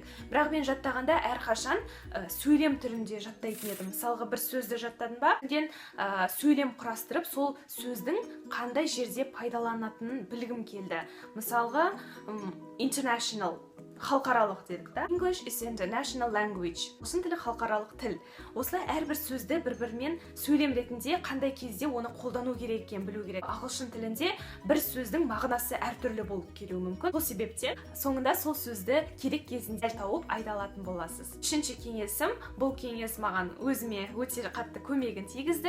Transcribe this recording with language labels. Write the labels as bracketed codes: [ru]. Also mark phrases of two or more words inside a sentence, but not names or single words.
[kk] Бірақ мен жаттағанда әрқашан сөйлем түрінде жаттайтын едім. Мысалға бір сөзді жаттадым ба, сөйлем құрастырып, сол сөздің қандай жерде пайдаланатынын білгім келді. Мысалға international, халықаралық дедік та. [en] English is international language. [kk] Ағылшын тілі халықаралық тіл. Осылай әрбір сөзді бір-бірімен сөйлем ретінде қандай кезде оны қолдану керек екенін білу керек. Ағылшын тілінде бір сөздің мағынасы әртүрлі болып келуі мүмкін. Бұл себептен соңында сол сөзді керек кезінде тауып айта алатын боласыз. Үшінші кеңесім, бұл кеңес маған өзіме өте қатты көмегін тигізді.